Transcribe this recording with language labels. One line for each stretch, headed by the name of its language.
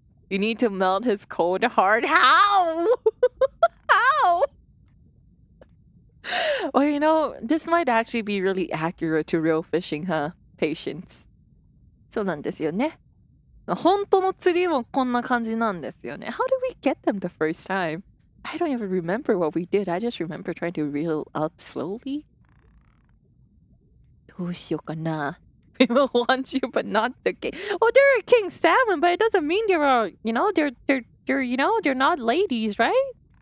English: You need to melt his cold heart. How? How? Well, this might actually be really accurate to real fishing, huh? Patience.
Japanese: そうなんですよね。本当の釣りもこんな感じなんですよね。
English: How did we get them the first time? I don't even remember what we did. I just remember trying to reel up slowly.
Japanese: どうしようかな。
English: People want you, but not the king. Oh, they're a king salmon, but it doesn't mean they're they're not ladies, right?